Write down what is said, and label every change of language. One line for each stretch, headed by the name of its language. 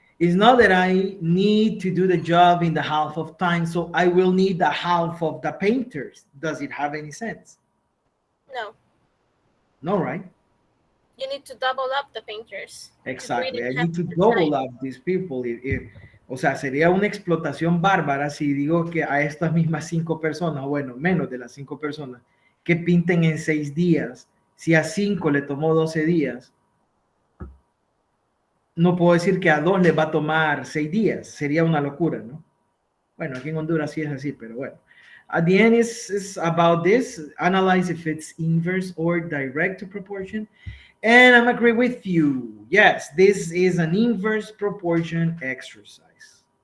English: It's not that I need to do the job in the half of time, so I will need the half of the painters. Does it have any sense? No. No, right? You need to double up the painters. Exactly. I need to double up these people.
Spanish: O sea, sería una explotación bárbara si digo que a estas mismas 5 personas, bueno, menos de las 5 personas, que pinten en 6 días, si a 5 le tomó 12 días, no puedo decir que a 2 les va a tomar 6 días. Sería una locura, ¿no? Bueno, aquí en Honduras sí es así, pero bueno.
English: At the end is about this. Analyze if it's inverse or direct proportion. And I'm agree with you. Yes, this is an inverse proportion exercise.